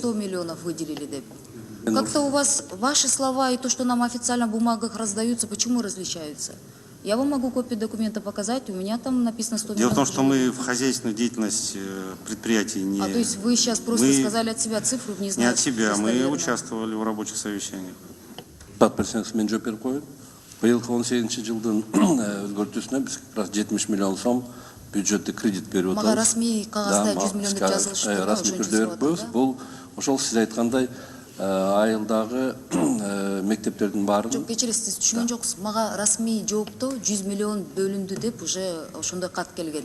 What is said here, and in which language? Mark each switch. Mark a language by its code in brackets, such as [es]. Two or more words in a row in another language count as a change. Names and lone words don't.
[ru] 100 миллионов выделили, деп. Как-то у вас ваши слова и то, что нам официально в бумагах раздаются, почему различаются? Я вам могу копию документа показать, у меня там написано 100 Дело миллионов. в том, что мы в хозяйственную деятельность предприятий не... То есть вы сейчас просто сказали от себя цифру, не знаю. Не от себя, мы участвовали в рабочих совещаниях. [ky] Мен жооп берип коеюн. Быйылкы 18 жылдын өзгөртүүсүнө биз [ru] как раз [ky] 70 миллион сом бюджеттик кредит берип атабыз. Мага расмий кагазда 100 миллион деп жазылышы. Расмий түрдө берип коебуз. Бул ошол сиз айткандай айылдагы мектептердин баарын. Жок, кечиресиз, түшүнгөн жоксуз. Мага расмий жоопто 100 миллион бөлүндү деп уже ошондой кат келген.